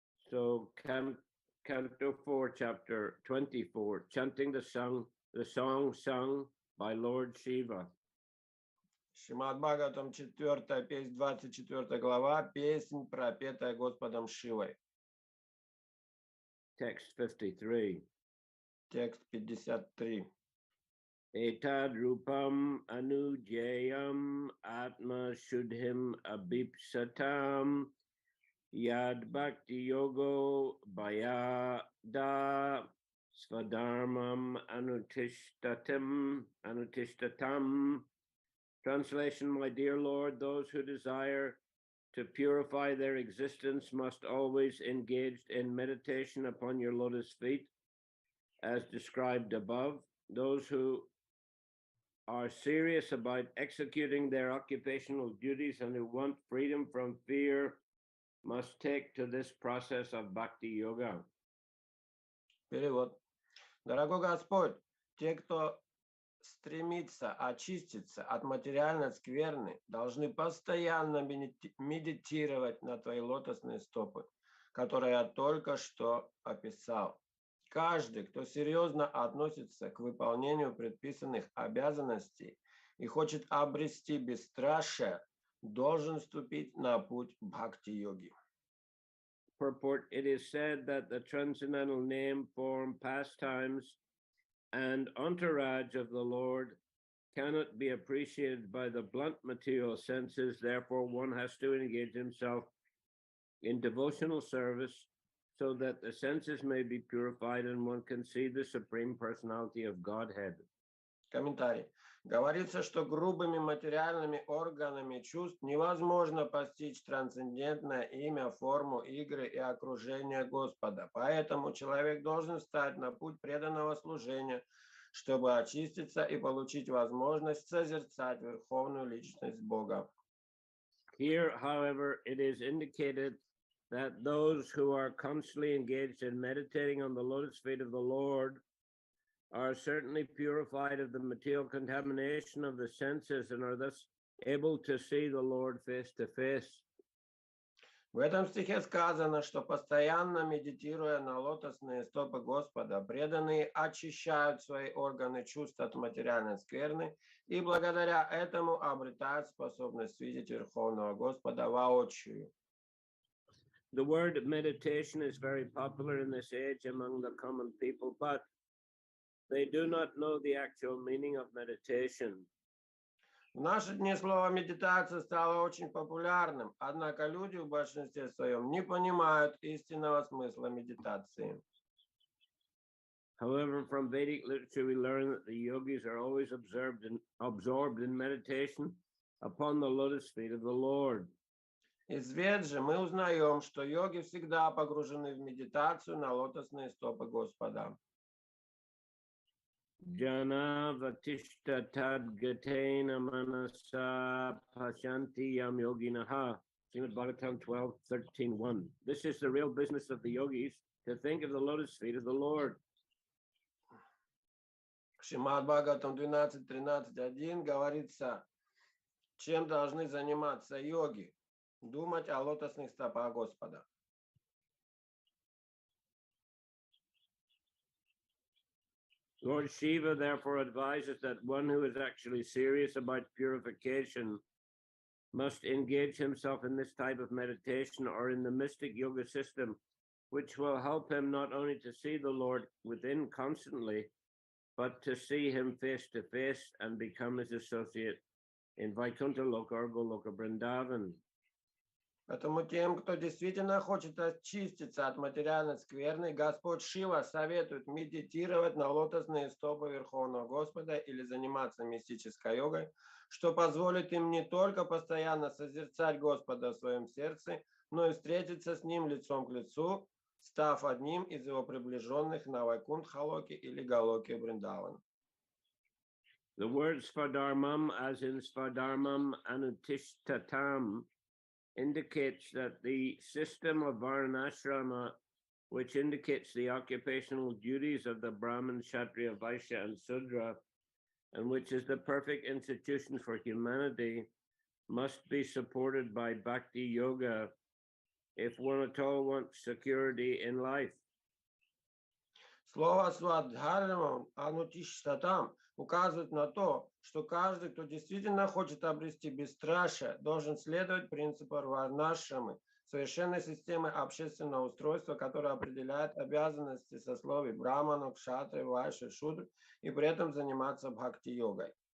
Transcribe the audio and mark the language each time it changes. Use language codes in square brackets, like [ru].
[en] So Canto 4, Chapter 24, chanting the song sung by Lord Shiva. [ru] Шримад Бхагаватам 4, песнь 24 глава, песнь, пропетая Господом Шивой. [en] Text 53. [ru] Текст 53. [sa] Etad rupam anujayam atma shudhim abhipsatam yad bhakti yogo bhayada svadharmam anutishtatam. [en] Translation, my dear Lord, those who desire to purify their existence must always engage in meditation upon your lotus feet, as described above. Those who are serious about executing their occupational duties and who want freedom from fear must take to this process of bhakti yoga. [ru] Перевод. Дорогой Господь, те, кто стремится очиститься от материальной скверны, должны постоянно медитировать на твои лотосные стопы, которые я только что описал. Каждый, кто серьезно относится к выполнению предписанных обязанностей и хочет обрести бесстрашие, должен вступить на путь бхакти-йоги. [en] Purport, it is said that the transcendental name, form, pastimes, and entourage of the Lord cannot be appreciated by the blunt material senses. Therefore, one has to engage himself in devotional service so that the senses may be purified and one can see the Supreme Personality of Godhead. [ru] Комментарий. Говорится, что грубыми материальными органами чувств невозможно постичь трансцендентное имя, форму, игры и окружение Господа. Поэтому человек должен встать на путь преданного служения, чтобы очиститься и получить возможность созерцать Верховную Личность Бога. [en] Here, however, it is indicated that those who are constantly engaged in meditating on the lotus feet of the Lord are certainly purified of the material contamination of the senses and are thus able to see the Lord face to face. [ru] В этом стихе сказано, что постоянно медитируя на лотосные стопы Господа, преданные очищают свои органы чувств от материальной скверны и благодаря этому обретают способность видеть Верховного Господа воочию. [en] The word meditation is very popular in this age among the common people, but they do not know the actual meaning of meditation. [ru] В наши дни слово «медитация» стало очень популярным, однако люди в большинстве своем не понимают истинного смысла медитации. [en] However, from Vedic literature, we learn that the yogis are always absorbed in meditation upon the lotus feet of the Lord. [ru] Из Вед же мы узнаем, что йоги всегда погружены в медитацию на лотосные стопы Господа. [sa] Jana vatishta tadgatena manasa pashanti yam yoginaha. [en] Shrimad Bhagavatam 12:13:1. This is the real business of the yogis, to think of the lotus feet of the Lord. [ru] Шримад Бхагаватам 12.13.1 говорится, чем должны заниматься йоги, думать о лотосных стопах Господа. [en] Lord Shiva therefore advises that one who is actually serious about purification must engage himself in this type of meditation or in the mystic yoga system, which will help him not only to see the Lord within constantly, but to see him face to face and become his associate in Vaikuntha Loka or Goloka Vrindavan. [ru] Поэтому тем, кто действительно хочет очиститься от материальной скверны, Господь Шива советует медитировать на лотосные стопы Верховного Господа или заниматься мистической йогой, что позволит им не только постоянно созерцать Господа в своем сердце, но и встретиться с Ним лицом к лицу, став одним из Его приближенных на Вайкунтха-локе или Галоке Вриндавана. [en] The word Svadharmam, as in [sa] Svadharmam Anutishtatam, [en] indicates that the system of Varnashrama, which indicates the occupational duties of the Brahmin, Kshatriya, Vaishya, and Sudra, and which is the perfect institution for humanity, must be supported by Bhakti Yoga if one at all wants security in life. [ru] Слово «свадхармам» «анутиштатам» указывает на то, что каждый, кто действительно хочет обрести бесстрашие, должен следовать принципу варнашрамы, совершенной системы общественного устройства, которая определяет обязанности сословий браману, кшатри, вайши, шудр, и при этом заниматься бхакти-йогой.